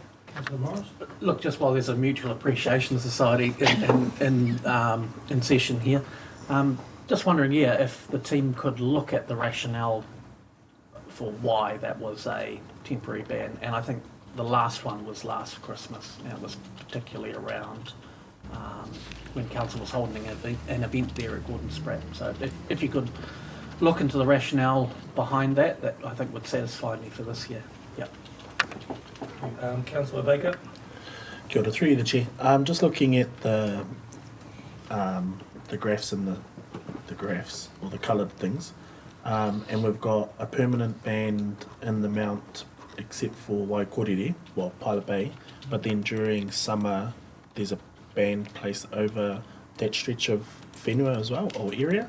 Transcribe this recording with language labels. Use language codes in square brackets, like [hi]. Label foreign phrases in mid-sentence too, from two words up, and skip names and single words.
[en] Look, just while there's a Mutual Appreciation Society in session here, just wondering, if the team could look at the rationale for why that was a temporary ban, and I think the last one was last Christmas, and it was particularly around when council was holding an event there at Gordon Spratt. So if you could look into the rationale behind that, that I think would satisfy me for this year. Yep. Councillor Baker? [mi] Kia ora, [en] through you, the Chair. Just looking at the graphs and the graphs, or the coloured things, and we've got a permanent ban in the Mount, except for Waikorere, well, Pilot Bay, but then during summer there's a ban placed over that stretch of whenua as well, or area.